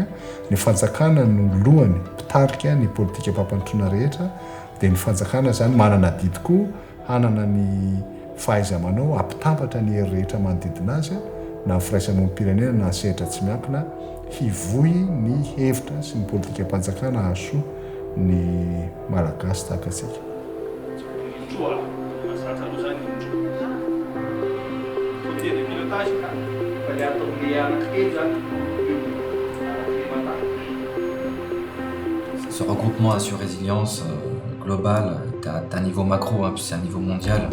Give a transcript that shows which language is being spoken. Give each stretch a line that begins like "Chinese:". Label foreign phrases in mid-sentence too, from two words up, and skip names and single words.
Malagasy: Ny fanjakana no lohany mpitarika ny politika mpampanotrona rehetra dia ny fanjakana zany manana didy koa hanana ny fahaiza-manao hampitambatra ny hery rehetra manodidina azy na ny firaisamonim-pirenena na sehatra tsy miankina hivohy ny hevitra sy ny politika mpanjakana hahasoa ny malagasy tahaka antsika.
French: Ce regroupement Assure Résilience global est à niveau macro, hein, puis c'est un niveau mondial.